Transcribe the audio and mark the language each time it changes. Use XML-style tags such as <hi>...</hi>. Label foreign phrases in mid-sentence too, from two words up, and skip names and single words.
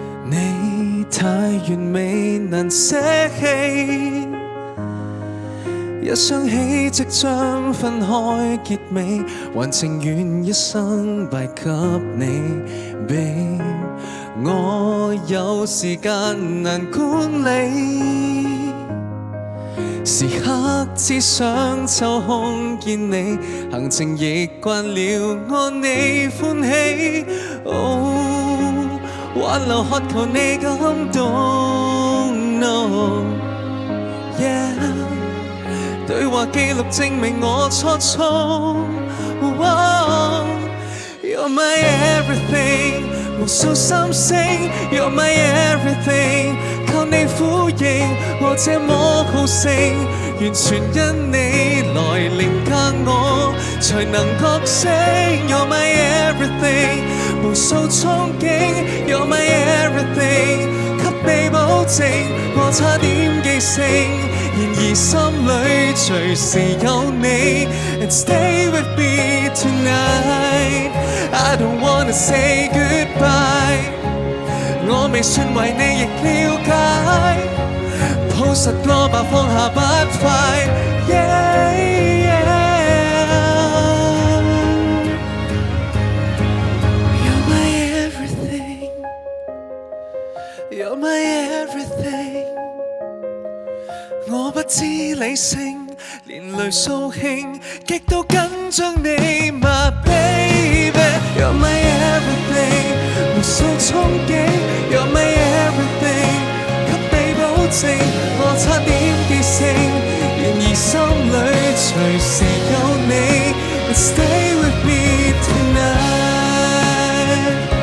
<yue>你太完美難捨棄，一想起即將分開結尾，還情願一生敗給你。Babe， 我有時間難管理，時刻只想抽空見你，行程亦慣了按你歡喜。挽留渴求你感動 ，</yue> <en>No， yeah，</en> <yue>對話記錄證明我錯錯。</yue> <en>You're my everything，</en> <yue>無數心聲</yue> <en>，You're my everything，</en> <yue>靠你呼應我這麼好勝，完全因你來凌駕我，才能覺醒。</yue> <en>You're my everything，</en> <yue>無數憧憬 ，</yue> <en>You're my everything，</en> <yue>給你保證我差點記性，然而心裏隨時有你 ，</yue> <en>and stay with me tonight。I don't wanna say goodbye，</en> <yue>我未算為你亦了解，抱實我吧放下不快。Yeah,</yue> <en>yeah，You're my everything， You're my everything，</en> <yue>我不知理性，連淚掃興，極度緊張你</yue> <en>my baby。 You're my everything，</en> <yue>無數憧憬</yue> <en>You're my everything，</en> <yue>給你保證我差點記性，然而心裏隨時有你</yue> <en>And stay with me tonight。</en>